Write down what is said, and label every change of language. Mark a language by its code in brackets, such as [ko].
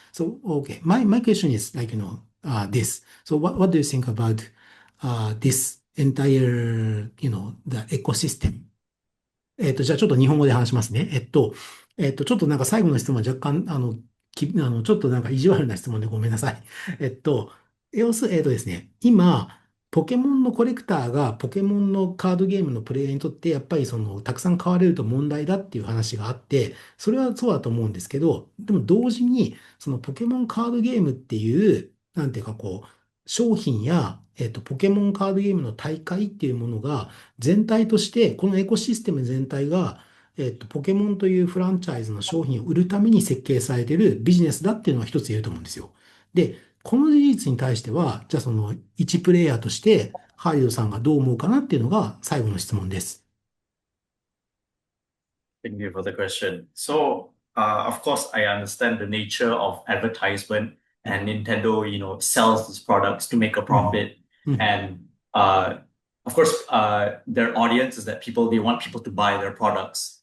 [en] So okay, my question is like this. So what do you think about this entire, the ecosystem? [ja] じゃあちょっと日本語で話しますね。ちょっとなんか最後の質問は若干、ちょっとなんか意地悪な質問でごめんなさい。えっと、要する、ですね、今、ポケモンのコレクターがポケモンのカードゲームのプレイヤーにとって、やっぱりたくさん買われると問題だっていう話があって、それはそうだと思うんですけど、でも同時に、そのポケモンカードゲームっていう、なんていうかこう、商品や、ポケモンカードゲームの大会っていうものが、全体として、このエコシステム全体が、ポケモンというフランチャイズの商品を売るために設計されているビジネスだっていうのは一つ言えると思うんですよ。で、この事実に対しては、じゃあ一プレイヤーとして、ハリドさんがどう思うかなっていうのが最後の質問です。 [en] Thank you for the question. So, of course, I understand the nature of advertisement, うん、 and Nintendo, sells these products to make a うん、 profit. うん、 And of course, their audience is that they want people to buy their products,